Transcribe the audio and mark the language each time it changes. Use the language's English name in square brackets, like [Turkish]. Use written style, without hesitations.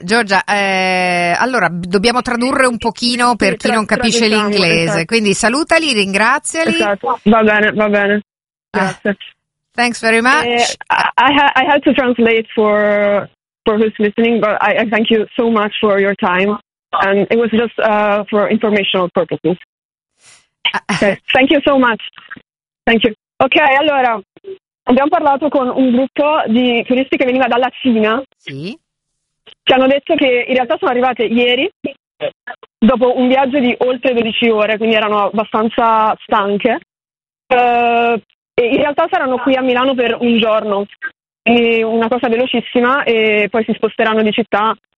[Italian] Giorgia, allora dobbiamo tradurre un pochino per chi non capisce l'inglese, quindi salutali, ringraziali. Esatto. Va bene. Grazie. [English] Thanks very much. I had to translate for who's listening, but I thank you so much for your time and it was just for informational purposes. Okay. Thank you so much. Thank you. Ok, allora. [Italian] Abbiamo parlato con un gruppo di turisti che veniva dalla Cina. Sì. Ci hanno detto che in realtà sono arrivate ieri, dopo un viaggio di oltre 12 ore, quindi erano abbastanza stanche. E in realtà saranno qui a Milano per un giorno, quindi una cosa velocissima, e poi si sposteranno di città.